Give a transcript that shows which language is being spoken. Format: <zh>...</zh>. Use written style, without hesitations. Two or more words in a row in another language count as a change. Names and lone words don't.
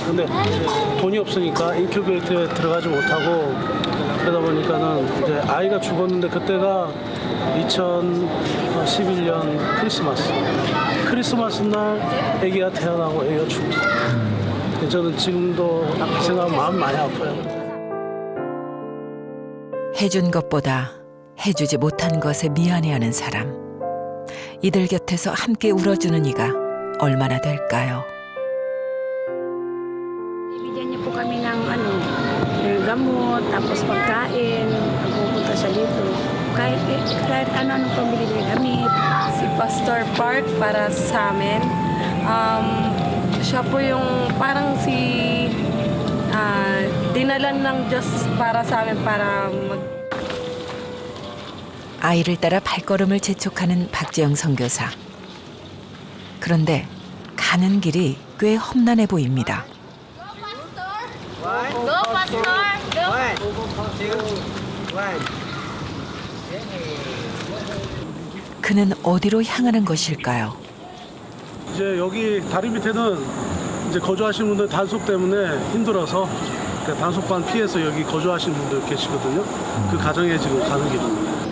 <ko>근데 돈이 없으니까 인큐베이터에 들어가지 못하고 그러다 보니까는 이제 아이가 죽었는데 그때가 2011년 크리스마스 날 아기가 태어나고 아기가 죽었어요. 저는 지금도 생각하면 마음이 많이 아파요. 해준 것보다 해주지 못한 것에 미안해하는 사람. 이들 곁에서 함께 울어주는 이가 얼마나 될까요?</ko> <tl>Bibigyan niya po kami ng gamot, tapos pagkain, pupunta siya dito. Kahit ano-ano pang binibigay kami. Si Pastor Park para sa amin, siya po yung parang dinalan ng Diyos para sa amin para</tl> <ko>아이를 따라 발걸음을 재촉하는 박재영 선교사. 그런데 가는 길이 꽤 험난해 보입니다.</ko> <en>Go, Pastor! Go!</en> <ko>그는 어디로 향하는 것일까요? 이제 여기 다리 밑에는 이제 거주하시는 분들 단속 때문에 힘들어서 단속반 피해서 여기 거주하시는 분들 계시거든요. 그 가정에 지금 가는 길입니다.</ko>